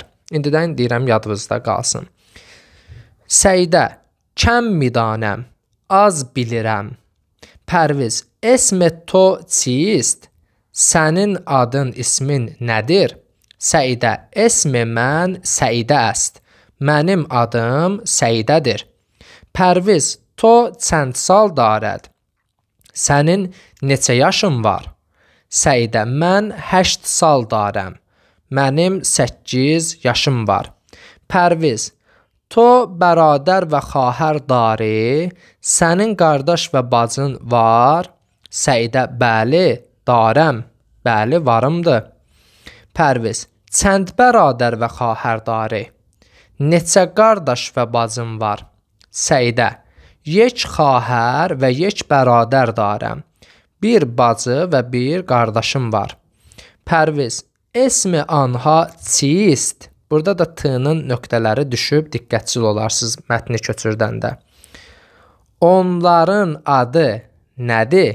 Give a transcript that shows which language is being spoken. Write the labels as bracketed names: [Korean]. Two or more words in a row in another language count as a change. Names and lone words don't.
[Azerbaijani] İndidən deyirəm, yadınızda qalsın. Səidə, [Persian] کم میدانم, [Azerbaijani] az bilirəm. [Persian] Pərviz, اسم تو چیست? [Azerbaijani] Sənin adın, ismin nədir? [Persian] Səidə, اسم من سعیده است. [Azerbaijani] Mənim adım Səidədir. Pərviz, [Persian] تو چند سال دارد؟ [Azerbaijani] Sənin neçə yaşın var? Səidə, [Persian] من 8 سال دارم. [Azerbaijani] Mənim 8 yaşım var. Pərviz, [Persian] تو برادر و خواهر داری؟ [Azerbaijani] Sənin qardaş və bacın var? Səidə, [Persian] بله، دارم. [Azerbaijani] Bəli, varımdır. [Persian] Pərviz, چند برادر و خواهر داری? [Azerbaijani] Neçə qardaş və bacın var? Səidə, [Persian] یک خواهر و یک برادر دارم. [Azerbaijani] Bir bacı və bir qardaşım var. [Persian] Pərviz, اسم آنها چیست? [Azerbaijani] Burada da t-nın nöqtələri düşüb, diqqətçil olarsınız mətni köçürdəndə. Onların adı nədir?